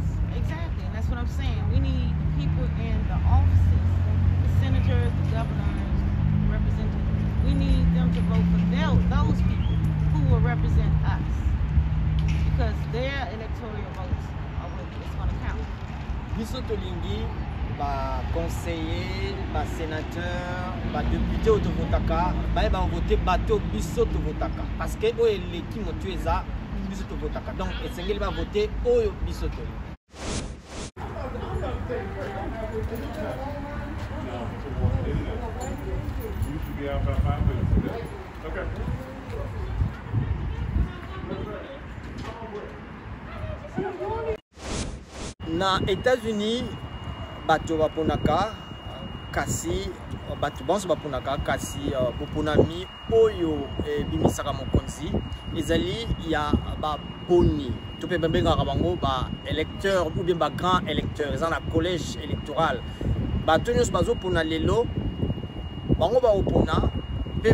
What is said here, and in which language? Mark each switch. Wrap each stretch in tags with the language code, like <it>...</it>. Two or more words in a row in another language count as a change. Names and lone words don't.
<en>Exactly, and that's what I'm saying. We need people in the offices, the senators, the governors, representatives. We need them to vote for those people who will represent us, because their electoral votes are what is going to count.</en> <ln>Biso tolingi ba conseiller, ba sénateur, ba député au votaka, ba voter bato biso to votaka</ln> <fr>parce que</fr> <ln>o eleki motu eza biso to votaka. Donc esengeli ba voter oyo biso to.</ln> <en>You should be out about 5 minutes today. Okay.</en> <ln>Na États-Unis, bato baponaka kasi bato banso baponaka kasi boponami oyo bimisaka mokonzi ezali ya baponi to pe bengaka bango ba électeur</ln> <fr>ou bien</fr> <ln>ba</ln> <fr>grand électeur</fr> <ln>eza na</ln> <fr>collège électoral</fr> <ln>bato nyonso bazopona lelo bango baopona pe</ln>